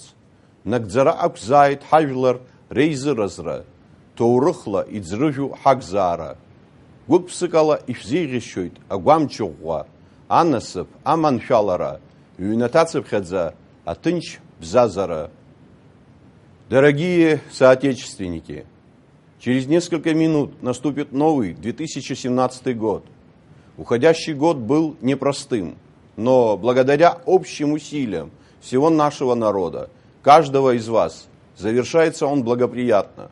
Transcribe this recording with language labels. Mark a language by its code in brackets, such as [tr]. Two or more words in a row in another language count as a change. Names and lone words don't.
[ab] Нагӡара ақәзааит ҳажәлар реизыразра, ҭоурыхла иӡрыжәу ҳакзаара. Гәык-ԥсыкала ишәзеиӷьашьоит агәамчыӷәӷәа, анасыԥ, аманшәалара, ҩнаҭацыԥхьаӡа аҭынч бзазара. [ru] Дорогие соотечественники, через несколько минут наступит новый 2017 год. Уходящий год был непростым, но благодаря общим усилиям всего нашего народа, каждого из вас, завершается он благоприятно.